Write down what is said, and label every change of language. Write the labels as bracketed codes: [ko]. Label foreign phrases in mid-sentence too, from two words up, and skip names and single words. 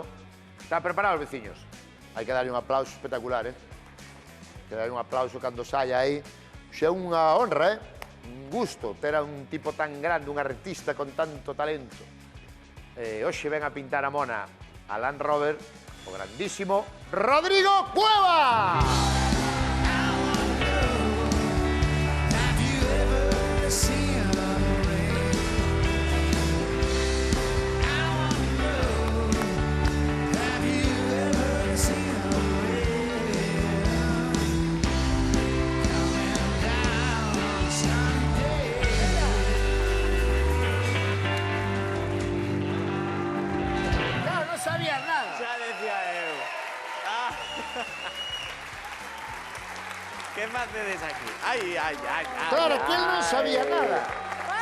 [gl] Está preparado, veciños? Hai que darlle un aplauso espectacular, Hai que darlle un aplauso cando saia aí. Xa é unha honra, Un gusto ter a un tipo tan grande, un artista con tanto talento. Hoxe ven a pintar a mona a Land Rover, o grandísimo Rodrigo Cueva! [en] Have you ever seen a rain? I wanna know. Have you ever seen a rain? Coming down someday. [gl] Claro, non sabía nada. Xa decía eu. Ah. Que facedes aquí? Ai, ai, ai, ai. Claro, que él non ai. sabía nada.